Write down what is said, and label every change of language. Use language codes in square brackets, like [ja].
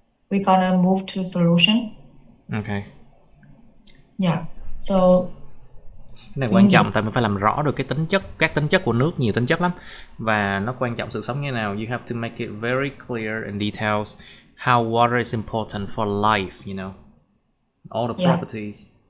[en] We're gonna move to solution. Okay. So [vi] cái này quan trọng tại mình phải làm rõ được cái tính chất, các tính chất của nước, nhiều tính chất lắm, và nó quan trọng sự sống như thế nào. [en] You have to make it very clear in details how water is important for life, you know, all the properties.